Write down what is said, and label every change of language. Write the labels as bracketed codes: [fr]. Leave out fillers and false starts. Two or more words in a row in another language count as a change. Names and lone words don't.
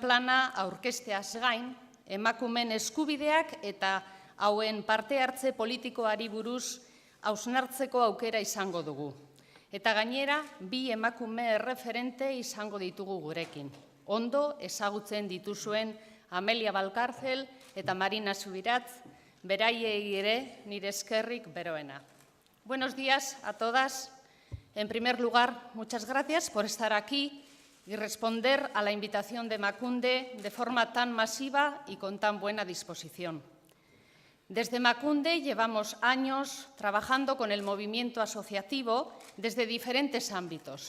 [eu] plana aurkezteaz gain, emakumen eskubideak eta hauen parte hartze politikoari buruz hausnartzeko aukera izango dugu. Eta gainera, 2 emakume erreferente izango ditugu gurekin. Ondo ezagutzen dituzuen Amelia Valcárcel eta Marina Subirats, beraiei ere nire eskerrik beroena. [es] Buenos días a todas. En primer lugar, muchas gracias por estar aquí y responder a la invitación de Emakunde de forma tan masiva y con tan buena disposición. Desde Emakunde llevamos años trabajando con el movimiento asociativo desde diferentes ámbitos.